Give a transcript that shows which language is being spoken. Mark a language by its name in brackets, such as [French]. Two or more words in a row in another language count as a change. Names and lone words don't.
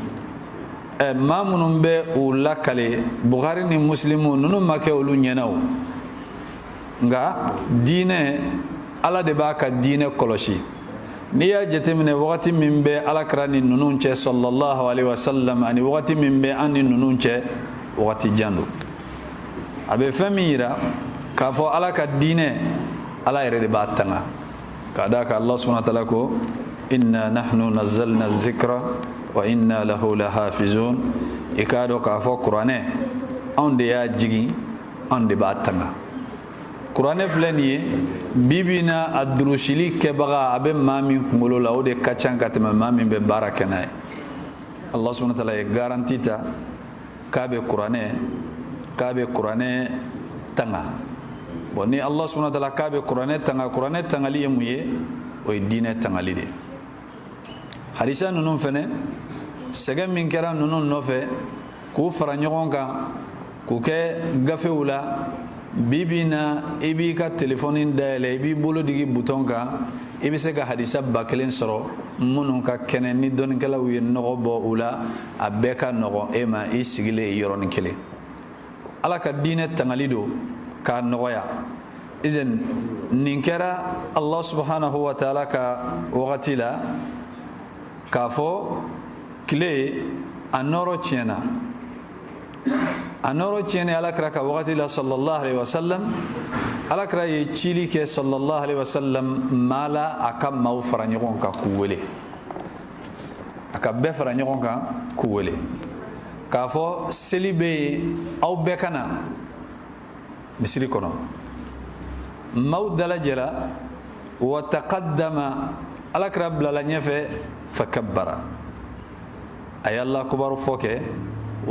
[Bambara] maa minnu bɛ u lakale Bukhari ni Muslimu nunu ma kɛ olu ɲɛna o nka diinɛ ala de b'a ka diinɛ kɔlɔsi n'i y'a jateminɛ wagati min bɛ alakira ni nunu cɛ [Arabic] صلى الله عليه وسلم [Bambara] ani wagati min bɛ an ni nunu cɛ wagati jan don a bɛ fɛn min yira k'a fɔ ala ka diinɛ ala yɛrɛ de b'a tanga k'a d'a kan [Arabic] الله سبحانه وتعالى [Bambara] ko [Arabic] إنا نحن نزلنا الذكر وإنا له لحافظون [Bambara] ikado ka fɔ kuranɛ anw de y'a jigi anw de b'a tanga kuranɛ filɛ nin ye bibi na a durusili kɛbaga a bɛ maa min kunkolo la o de ka ca ka tɛmɛ maa min bɛ baara kɛ n'a ye [Arabic] الله سبحانه وتعالى [Bambara] ye garanti ta k'a bɛ kuranɛ tanga bon ni [Arabic] الله سبحانه وتعالى [Bambara] k'a bɛ kuranɛ tanga kuranɛ tangali ye mun ye o ye diinɛ tangali de hadisa ninnu fɛnɛ sɛgɛ min kɛra ninnu nɔfɛ k'u fara ɲɔgɔn kan k'u kɛ gafew la bibi na i b'i ka telefɔni dayɛlɛ i b'i bolo digi butɔn kan i bɛ se ka hadisa 1000 sɔrɔ minnu ka kɛnɛ ni dɔnnikɛlaw ye nɔgɔ bɔ u la a bɛɛ ka nɔgɔn e ma i sigilen yɔrɔnin kelen ala ka diinɛ tangali don k'a nɔgɔya izen nin kɛra [Arabic] الله سبحانه وتعالى [Bambara] ka wagati la k'a fɔ tile a nɔrɔ tiɲɛna a nɔrɔ tiɲɛna alakira ka wagati la [Arabic] صلى الله عليه وسلم [Bambara] alakira ye cili kɛ [Arabic] صلى الله عليه وسلم [Bambara] maa la a ka maaw fara ɲɔgɔn kan k'u wele a ka bɛɛ fara ɲɔgɔn kan k'u wele k'a fɔ seli bɛ yen aw bɛɛ ka na misiri kɔnɔ maaw dalajɛra [Arabic] وتقدم [Bambara] alakira bilala ɲɛfɛ fakabbara a ye [Arabic] الله أكبر [Bambara] fɔ kɛ wa